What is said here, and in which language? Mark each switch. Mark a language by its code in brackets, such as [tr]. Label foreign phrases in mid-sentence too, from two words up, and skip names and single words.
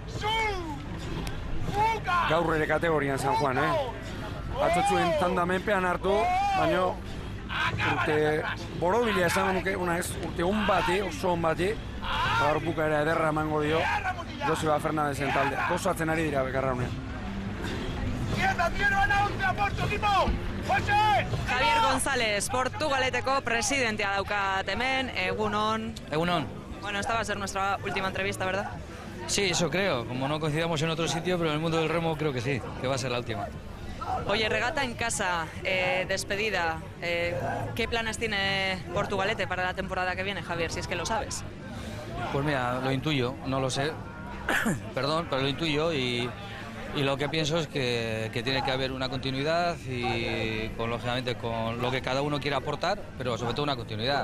[eu] Gaur ere kategorian San Juan, Atzotzuen tanda menpean hartu, baina urte borobilia esan nuke, urte on bati, oso on bati, gaur bukaera ederra emango dio, Joseba Fernandezen talde. Gozatzen ari dira bekarra honean. Javier González, Portugaleteko presidentea daukat hemen, egunon. Egunon. [es] Bueno, esta va a ser nuestra última entrevista, ¿verdad? Sí, eso creo. Como no coincidamos en otro sitio, pero en el mundo del remo creo que sí, que va a ser la última. Oye, regata en casa, despedida. ¿Qué planes tiene Portugalete para la temporada que viene, Javier, si es que lo sabes? Pues mira, lo intuyo, no lo sé, perdón, pero lo intuyo y lo que pienso es que tiene que haber una continuidad y lógicamente con lo que cada uno quiera aportar, pero sobre todo una continuidad.